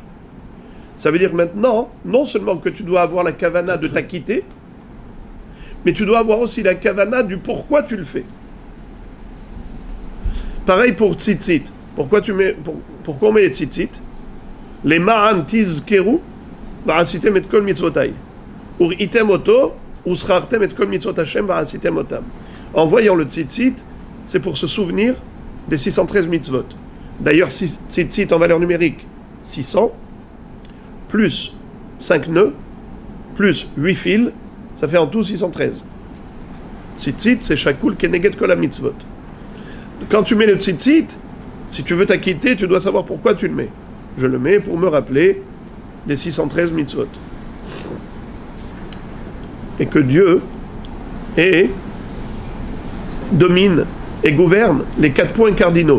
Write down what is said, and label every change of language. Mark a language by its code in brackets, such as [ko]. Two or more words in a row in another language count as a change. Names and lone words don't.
[fr] Ça veut dire maintenant, non seulement que tu dois avoir la kavana de t'acquitter, mais tu dois avoir aussi la kavana du pourquoi tu le fais. Pareil pour tzitzit. Pourquoi on met les tzitzit? [he] למען תזכרו ועשיתם את כל מצותי. וראיתם אותו, וזכרתם את כל מצות השם ועשיתם אותם. [fr] En voyant le tzitzit, c'est pour se souvenir des 613 mitzvot. D'ailleurs, tzitzit en valeur numérique, 600, plus 5 nœuds, plus 8 fils, ça fait en tout 613. Tzitzit, c'est [he] שקול כנגד כל מצות. [fr] Quand tu mets le tzitzit, si tu veux t'acquitter, tu dois savoir pourquoi tu le mets. Je le mets pour me rappeler des 613 mitzvot. Et que Dieu domine et gouverne les 4 points cardinaux.